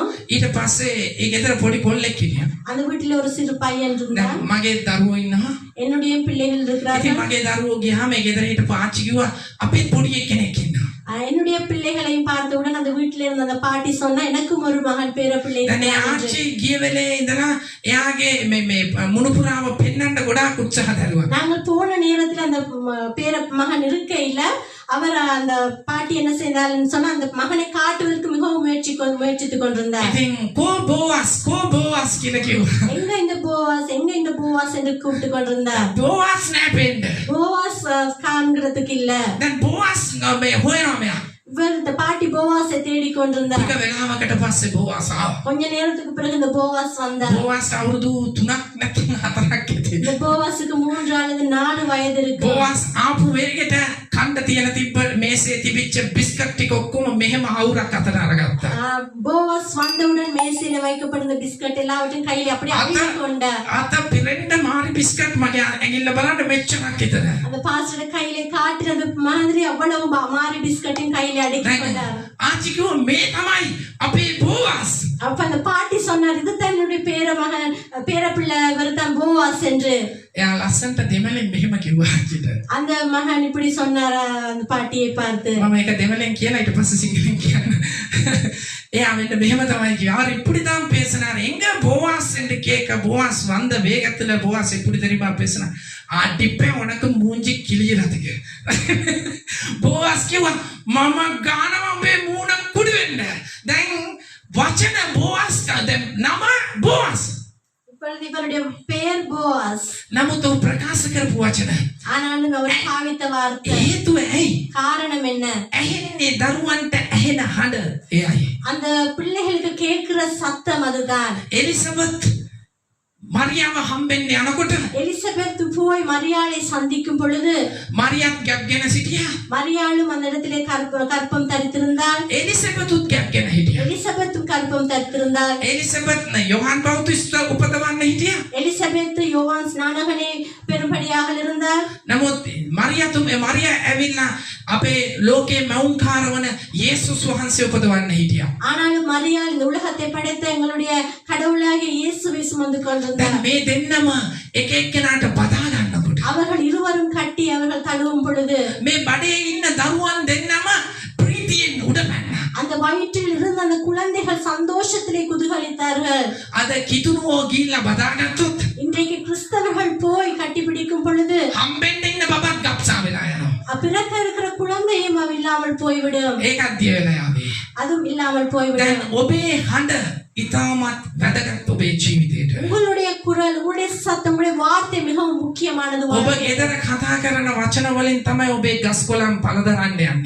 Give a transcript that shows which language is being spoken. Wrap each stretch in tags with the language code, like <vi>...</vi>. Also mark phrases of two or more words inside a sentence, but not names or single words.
<si>ඊට පස්සේ ඒ ගෙදර පොඩි කොල්ලෙක් හිටියා.</si> <ta>அந்த வீட்டில ஒரு சிறு பையன் இருந்தான்.</ta> <si>දැන් මගේ දරුවෝ ඉන්නවා.</si> <ta>என்னுடைய பிள்ளைகள்</ta> <si>ඉතින්</si> <ta>இருக்கிறார்கள்.</ta> <si>මගේ දරුවෝ ගියාම ඒ ගෙදර හිටපු ආච්චි කිව්වා අපේ පොඩි කෙනෙක් ඉන්නවා.</si> <ta>என்னுடைய பிள்ளைகளையும் பார்த்தவுடன் அந்த வீட்டில இருந்த அந்த பாட்டி சொன்னா எனக்கும் ஒரு மகன் பேர பிள்ளை</ta> <si>දැන් ඒ</si> <ta>இருக்கிறார் என்று.</ta> <si>ආච්චි ගිය වෙලේ ඉඳලා එයාගේ මේ මුණුපුරාව පෙන්වන්න ගොඩාක් උත්සාහ දරුවා.</si> <ta>நாங்கள் போன நேரத்துல அந்த பேர மகன் இருக்கையில அவர் அந்த பாட்டி என்ன செய்தார்னு சொன்னா அந்த மகனை காட்டுவதற்கு மிகவும் முயற்சித்துக் கொண்டிருந்தார்.</ta> <si>ඉතින් කෝ බෝවස් කියලා කිව්වා.</si> <ta>எங்க இந்த போவாஸ் என்று கூப்பிட்டு கொண்டிருந்தார்.</ta> <si>බෝවස් නෑ පෙන්න.</si> <ta>போவாஸ் காண்கிறதுக்கு இல்ல.</ta> <si>දැන් බෝවස් මේ හොයනවා මෙයා.</si> <ta>இவர் இந்த பாட்டி போவாஸை தேடி கொண்டிருந்தார்.</ta> <si>ටික වෙලාවකට පස්සේ බෝවස් ආවා.</si> <ta>கொஞ்ச நேரத்துக்கு பிறகு இந்த போவாஸ் வந்தார்.</ta> <si>බෝවස් අවුරුදු 3ක් නැත්නම් 4ක් ඇති.</si> <ta>இந்த போவாஸுக்கு 3 அல்லது 4 வயது இருக்கு.</ta> <si>බෝවස් ආපු වෙලෙකට කණ්ඩ තියලා තිබ්බ මේසේ තිබිච්ච බිස්කට් ටික ඔක්කොම මෙහෙම අවුරක් අතට අරගත්තා.</si> <ta>போவாஸ் வந்தவுடன் மேசையில வைக்கப்பட்டிருந்த பிஸ்கட் எல்லாவற்றையும் கையில அப்படியே அள்ளிக் கொண்டார்.</ta> <si>අත පිරෙන්න මාරි බිස්කට් මගේ ඇඟිල්ල බලන්න මෙච්චරක් විතර.</si> <ta>அந்த பாஸ்டர் கையில காட்டுறது மாதிரி அவ்வளவு மாறி பிஸ்கட்டையும் கையில அடக்கிக் கொண்டார்.</ta> <si>ආච්චි කිව්වා මේ තමයි අපේ බෝවස්.</si> <ta>அப்ப அந்த பாட்டி சொன்னார் இது தன்னுடைய பேர பிள்ளை இவர்தான் போவாஸ் என்று.</ta> <si>එයා ලස්සන්ට දෙමළෙන් මෙහෙම කිව්වා ආච්චිට.</si> <ta>அந்த மகன் இப்படி சொன்னார் அந்த பாட்டியை பார்த்து.</ta> <si>මම ඒක දෙමළෙන් කියලා ඊට පස්සේ සිංහලෙන් කියන්න. එයා මෙන්න මෙහෙම තමයි කිව්වා.</si> <ta>அவர் இப்படி தான் பேசினார். எங்க போவாஸ் என்று கேட்க போவாஸ் வந்த வேகத்துல போவாஸ் எப்படி தெரியுமா பேசினார்? அடிப்பே உனக்கு மூஞ்சி கிளியறதுக்கு.</ta> <si>போவாஸ் කිව්වා මම ගානවා මේ මූණ කුඩු වෙන්න. දැන් වචන බෝවස් දැන් නම බෝවස්.</si> <ta>இப்ப இப்பொழுது இவருடைய பெயர் போவாஸ்.</ta> <si>නමුත් ඔහු ප්‍රකාශ කරපු වචන</si> <ta>ஆனாலும் அவர் பாவித்த வார்த்தை</ta> <si>හේතුව ඇයි?</si> <ta>காரணம் என்ன?</ta> <si>ඇහෙන්නේ දරුවන්ට ඇහෙන හඬ එයයි.</si> <ta>அந்த பிள்ளைகளுக்கு கேட்கிற சத்தம் அதுதான்.</ta> <si>එලිසබෙත් මරියාව හම්බෙන්න යනකොට</si> <ta>எலிசபெத் போய் மரியாளை சந்திக்கும் பொழுது</ta> <si>මරියත් ගැප්ගෙන සිටියා.</si> <ta>மரியாளும் அந்த இடத்திலே கற்பம் தரித்திருந்தாள்.</ta> <si>එලිසබෙතුත් ගැප්ගෙන හිටියා.</si> <ta>எலிசபெத்தும் கற்பம் தரித்திருந்தாள்.</ta> <si>එලිසබෙත් යොහන් බෞතිස්ත උපදවන්න හිටියා.</si> <ta>எலிசபெத் யோவான் ஸ்நானகனை பெரும்படியாக இருந்தார்.</ta> <si>නමුත් මරියා ඇවිල්ලා අපේ ලෝකේ මවුන්කාර වන යේසුස් වහන්සේ උපදවන්න හිටියා.</si> <ta>ஆனாலும் மரியாள் இந்த உலகத்தை படைத்த எங்களுடைய கடவுளாகிய இயேசுவை சுமந்து கொண்டிருந்தார்.</ta> <si>දැන් මේ දෙන්නම එක එක්කෙනාට බදා ගන්නකොට</si> <ta>அவர்கள் இருவரும் கட்டி அவர்கள் தழுவும் பொழுது</ta> <si>මේ බඩේ ඉන්න දරුවන් දෙන්නම ප්‍රීතියෙන් උඩ පැන්නා.</si> <ta>அந்த வயிற்றில் இருந்த அந்த குழந்தைகள் சந்தோஷத்திலே குதூகலித்தார்கள்.</ta> <si>අද කිතුනුවෝ ගිහිල්ලා බදාගත්තොත්</si> <ta>இன்றைக்கு கிறிஸ்தவர்கள் போய் கட்டிப்பிடிக்கும் பொழுது</ta> <si>හම්බෙන්න ඉන්න බබත් ගබ්සා වෙලා යනවා.</si> <ta>பிறக்க இருக்கிற குழந்தையும் இல்லாமல் போய்விடும்.</ta> <si>ඒකත් දිය වෙලා යාවේ.</si> <ta>அதுவும் இல்லாமல் போய்விடும்.</ta> <si>දැන් ඔබේ හඬ ඉතාමත් වැදගත් ඔබේ ජීවිතේට.</si> <ta>உங்களுடைய குரல், உங்களுடைய சத்தம், உங்களுடைய வார்த்தை மிகவும் முக்கியமானது.</ta> <si>ඔබ ගෙදර කතා කරන වචන වලින් තමයි ඔබේ ගස්කොළන් පළදරන්න යන්නේ.</si>